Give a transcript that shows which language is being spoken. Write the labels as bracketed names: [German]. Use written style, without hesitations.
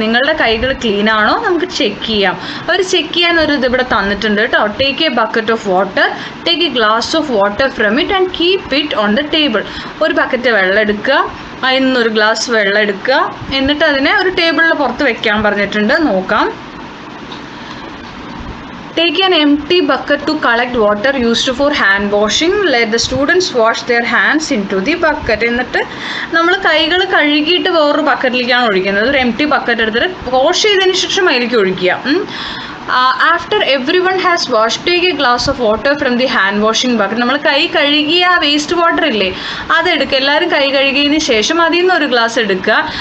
[Malayalam] നിങ്ങളുടെ കൈകൾ ക്ലീൻ ആണോ? നമുക്ക് ചെക്ക് ചെയ്യാം. അവർ ചെക്ക് ചെയ്യാൻ ഒരു ഇതിവിടെ തന്നിട്ടുണ്ട് കേട്ടോ. [English] Take a bucket of water, take a glass of water from it and keep it on the table. [Malayalam] ഒരു ബക്കറ്റ് വെള്ളം എടുക്കുക, അതിൽ നിന്നൊരു ഗ്ലാസ് വെള്ളം എടുക്കുക, എന്നിട്ട് അതിനെ ഒരു ടേബിളിന് പുറത്ത് വെക്കാൻ പറഞ്ഞിട്ടുണ്ട്. നോക്കാം. [English] Take an empty bucket to collect water used for hand washing. Let the students wash their hands into the bucket. [Malayalam] എന്നിട്ട് നമ്മൾ കൈകൾ കഴുകിയിട്ട് വേറൊരു ബക്കറ്റിലേക്കാണ് ഒഴിക്കുന്നത്. ഒരു എംപ്റ്റി ബക്കറ്റ് എടുത്തിട്ട് വാഷ് ചെയ്തതിന് ശേഷം അതിലേക്ക് ഒഴിക്കുക. [English] After every one has wash, take a glass of water from the hand washing bucket. [Malayalam] നമ്മൾ കൈ കഴുകിയ ആ വേസ്റ്റ് വാട്ടർ ഇല്ലേ, അതെടുക്കുക. എല്ലാവരും കൈ കഴുകിയതിന് ശേഷം അതിൽ നിന്ന് ഒരു ഗ്ലാസ് എടുക്കുക.